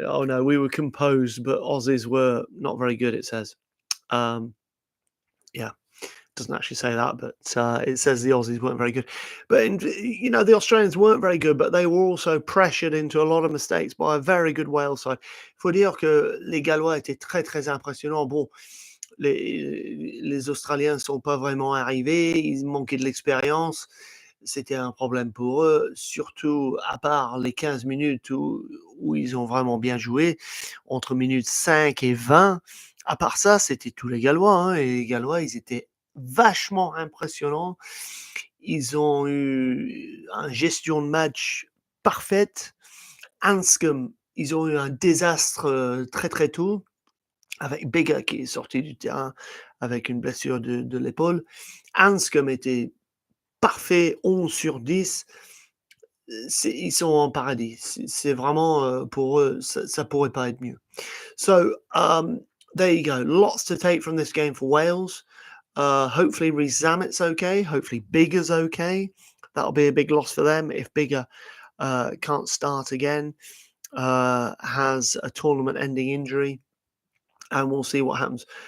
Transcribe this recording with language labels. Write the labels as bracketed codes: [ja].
[en] Oh no, we were composed, but Aussies were not very good. It says, yeah, doesn't actually say that, but it says the Aussies weren't very good. But the Australians weren't very good, but they were also pressured into a lot of mistakes by a very good Wales side. [fr] Il faut dire que les Gallois étaient très très impressionnants. Bon, les Australiens ne sont pas vraiment arrivés, ils manquaient de l'expérience. C'était un problème pour eux, surtout à part les 15 minutes où ils ont vraiment bien joué, entre minutes 5 et 20. À part ça, c'était tous les Gallois. Hein, et les Gallois, ils étaient vachement impressionnants. Ils ont eu une gestion de match parfaite. Anscombe, ils ont eu un désastre très très tôt, avec Bega qui est sorti du terrain avec une blessure de l'épaule. Anscombe était parfait, 11 sur 10. Ils sont en paradis. C'est vraiment, pour eux, ça pourrait pas être mieux. [en] So, there you go. Lots to take from this game for Wales. Hopefully Rees-Zammit's okay. Hopefully Biggar's okay. That'll be a big loss for them if Biggar can't start again, has a tournament-ending injury. And we'll see what happens.